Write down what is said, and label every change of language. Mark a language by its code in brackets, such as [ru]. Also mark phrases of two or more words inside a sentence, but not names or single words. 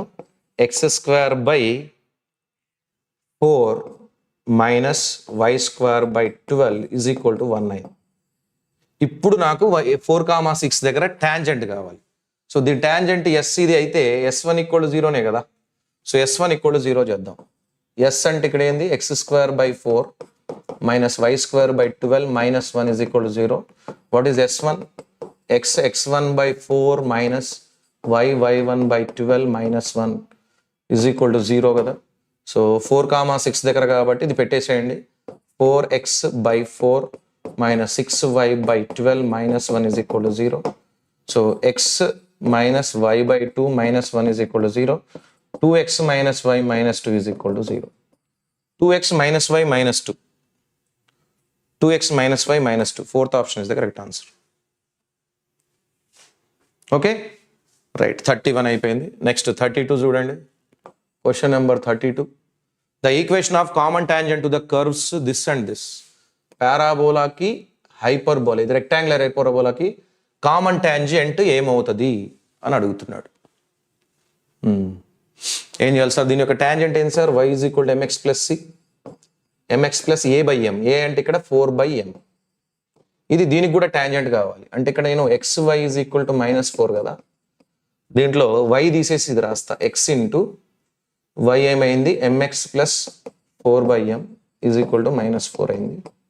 [en] x square by 4 minus y square by 12 is equal to 1 అయింది. [te] ఇప్పుడు నాకు 4,6 దగ్గర టాంజెంట్ కావాలి. సో దీని టాంజెంట్ ఎస్ ఇది అయితే S1 [en] equal to [te] 0నే కదా. సో S1 [en] equal to [te] 0 చేద్దాం. ఎస్ అంటే ఇక్కడ ఏంది? [en] x square by 4 minus y square by 12 minus 1 is equal to 0. what is S1? x1 by 4 minus y1 by 12 minus 1 is equal to 0 [te] కదా. సో 4,6 దగ్గర కాబట్టి ఇది పెట్టేసేయండి. [en] 4x by 4 minus 6y by 12 minus 1 is equal to 0. సో x minus y by 2 minus 1 is equal to 0. 2x minus y minus 2 is equal to 0. 2x minus y minus 2. 2x minus y minus 2. Fourth option is the correct answer. okay, right [te] 31 అయిపోయింది. నెక్స్ట్ 32 చూడండి. [en] question number 32. the equation of common tangent to the curves this and this. [te] పారాబోలాకి హైపర్బోలా, ఇది రెక్టాంగులర్ హైపర్బోలాకి [en] common tangent [te] ఏమవుతుంది అని అడుగుతున్నాడు. ఏం చేయాలి సార్? దీని యొక్క టాంజెంట్ ఏంటి సార్? y = mx + c, mx + a/m. a అంటే ఇక్కడ 4/m. ఇది దీనికి కూడా టాంజెంట్ కావాలి అంటే ఇక్కడ నేను xy = -4 కదా, దీంట్లో y తీసేసి ఇది రాస్తా. x × y ఏమైంది? mx + 4/m = -4 అయింది.